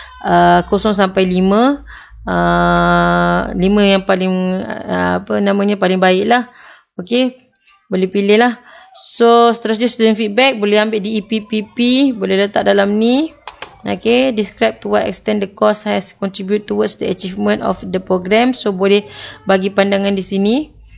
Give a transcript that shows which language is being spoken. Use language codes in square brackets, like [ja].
[ms] 0 sampai 5, 5 yang paling paling baik lah. Okay, boleh pilih lah. So seterusnya student feedback boleh ambil di EPPP, boleh letak dalam ni. [en] Okay, describe to what extent the course has contributed towards the achievement of the program. [ms] So boleh bagi pandangan di sini.